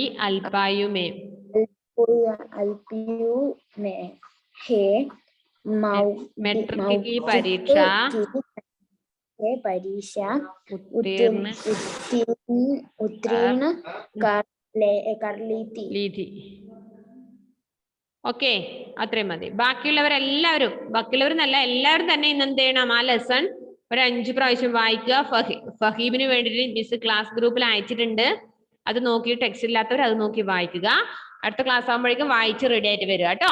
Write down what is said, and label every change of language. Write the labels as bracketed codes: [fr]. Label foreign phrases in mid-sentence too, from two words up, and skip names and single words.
[hi] अल्पायु में मैट्रिक की परीक्षा उत्तीर्ण कर ली थी। [ml] ഓക്കെ, അത്രയും മതി. ബാക്കിയുള്ളവരെന്നല്ല എല്ലാവരും തന്നെ ഇന്ന് എന്ത് ചെയ്യണം, ആ ലെസൺ ഒരു 5 പ്രാവശ്യം വായിക്കുക. ഫഹീബിന് വേണ്ടിയിട്ട് മിസ് ക്ലാസ് ഗ്രൂപ്പിൽ അയച്ചിട്ടുണ്ട്. അത് നോക്കി ടെക്സ്റ്റ് ഇല്ലാത്തവർ അത് നോക്കി വായിക്കുക. അടുത്ത ക്ലാസ് ആകുമ്പോഴേക്കും വായിച്ച് റെഡി ആയിട്ട് വരിക കേട്ടോ.